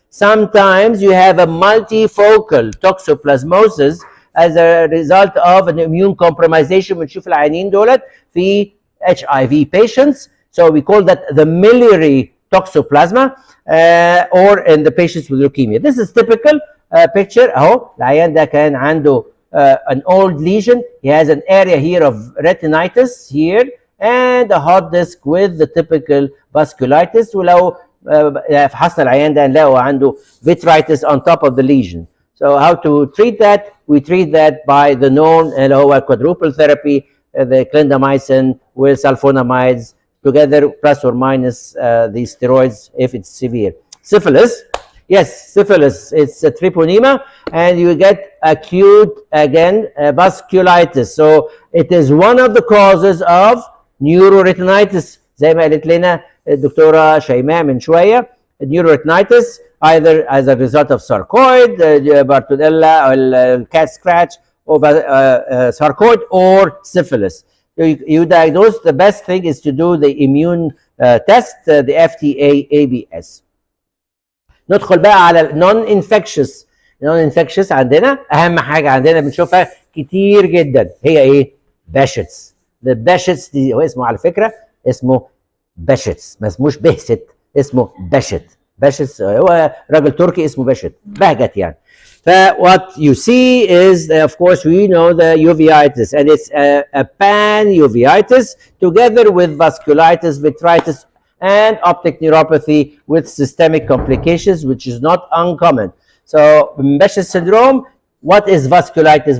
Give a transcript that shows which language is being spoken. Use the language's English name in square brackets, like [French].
[English] Sometimes you have a multifocal toxoplasmosis as a result of an immune compromisation. [Arabic] بنشوف العيانين دولت في [English] HIV patients. So we call that the miliary toxoplasma or in the patients with leukemia. This is typical picture. [Arabic] اهو العيان ده كان عنده [English] an old lesion. He has an area here of retinitis here and a hot disc with the typical vasculitis. [Arabic] ولو فحصنا العيان ده نلاقوا عنده [English] vitritis on top of the lesion. So how to treat that? We treat that by the known [Arabic] اللي هو [English] quadruple therapy, the clindamycin with sulfonamides together plus or minus the steroids if it's severe. Syphilis, yes, syphilis, it's a treponema and you get acute again vasculitis. So it is one of the causes of neuroretinitis [Arabic] زي ما قالت لنا الدكتورة شيماء من شوية. [English] Neuroretinitis either as a result of sarcoid, Bartonella or cat scratch, or sarcoid or syphilis. You diagnose, the best thing is to do the immune test, the FTA-ABS. [Arabic] ندخل بقى على non-infectious. non-infectious عندنا أهم حاجة عندنا بنشوفها كتير جدا هي إيه؟ Behçets. The Behçets دي هو اسمه على فكرة اسمه Behçets، ما اسموش بهست، اسمه Behçet. Behçets هو راجل تركي اسمه Behçet، بهجت يعني. [English] What you see is, of course, we know the uveitis, and it's a pan uveitis together with vasculitis, vitritis, and optic neuropathy with systemic complications, which is not uncommon. So, Behçet syndrome, what is vasculitis?